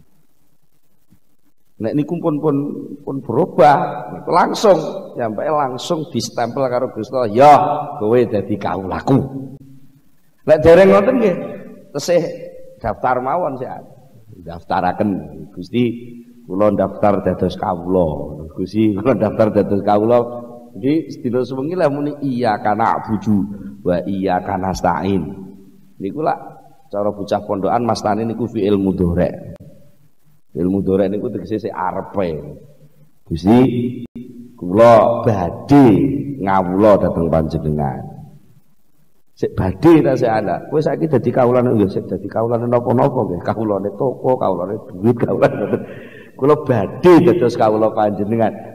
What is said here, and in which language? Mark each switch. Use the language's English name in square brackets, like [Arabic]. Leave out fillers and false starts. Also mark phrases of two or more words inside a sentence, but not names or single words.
[Javanese] Nek niku pun berubah langsung nyampe langsung distempel karo Gusti Allah, ya kowe dadi kaulaku. Nek dereng ngoten nggih tesih daftar mawon sik daftaraken Gusti kula daftar dados kawula. Gusti kula daftar dados kawula. Iki sedina sewengi lah muni [Arabic] إياك نعبد وإياك نستعين. [Javanese] Niku lah cara bocah pondokan mastane niku [Arabic] فعل مضارع'. فعل مضارع [Javanese] niku tegese sik arepe. Gusti kula badhe ngawula dhateng panjenengan. Sik badhe ta sik ana. Kowe saiki dadi kawulane ya sik dadi kawulane napa-napa nggih. Kawulane toko, kawulane duit, kawulane. Kula badhe dados kawula panjenengan.